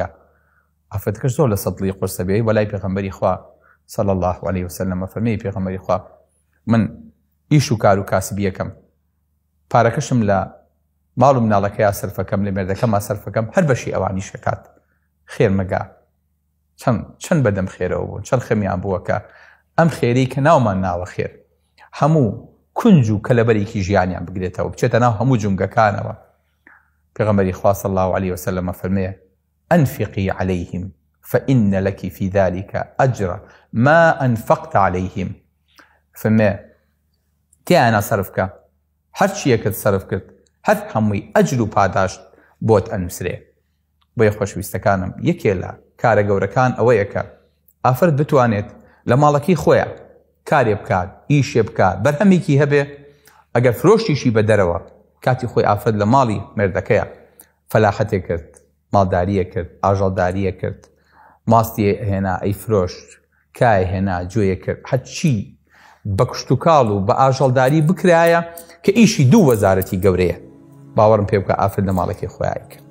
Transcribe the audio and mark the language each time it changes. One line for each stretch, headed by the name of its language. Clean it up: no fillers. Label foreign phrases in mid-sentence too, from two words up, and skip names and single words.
Central Kurdish: ئافرەتەکەش زۆر لە سەدڵی قورسە بێ بەلای پێغەمبەری خوا
Arabic: صلی الله علیه وسلم
Central Kurdish: فەرمێی پێغەمبەری خوا من ئیش و کار و کاسبیەکەم، پارەکەشم لە ماڵ و مناڵەکەیان سەرفەکەم، لە مێردەکەما سەرفەکەم، هەر بەشی ئەوانی شەکات، خێر مەگا. چەند بەدەم خێرەوە بوون، چەند خەمیان بووە کە ئەم خێری کە ناومان ناوە خێر هەموو کونج و کەلەبەرێکی ژیانیان بگرێتەوە بچێتە ناو هەموو جونگەکانەوە. پێغەمبەری خوا
Arabic: صلی الله علیه وسلم فەرمێ أنفقي عليهم فإن لك في ذلك أجر ما أنفقت عليهم.
Central Kurdish: فما تیانە سەرفکە، هەر چیەکەت سەرف کرد هەر هەمووی ئەجر و پاداشت بۆت ئەنووسرێ. بۆیە خۆشویستەکانم، یەکێ لە کارە گەورەکان ئەوەیە کە ئافرەت بتوانێت لە ماڵەکەی خۆیان کارێ بکات، ئیشێ بکات، بەرهەمێکی هەبێ، ئەگەر فرۆشتیشی بە دەرەوە کاتی خۆی ئافرەت لە ماڵی مێردەکەیە فەلاحەتێ کرد، ماڵداریە کرد، ئاژەڵداریە کرد، ماستی هێنا ئەی فرۆشت، کای هێنا جوێیە کرد، هەرچی بە کشت و کاڵ و بە ئاژەڵداری بکرایە کە ئیشی دوو وەزارەتی گەورەیە، باوەڕم پێ بکە ئافرەت لە ماڵەکەی خۆیان کرد.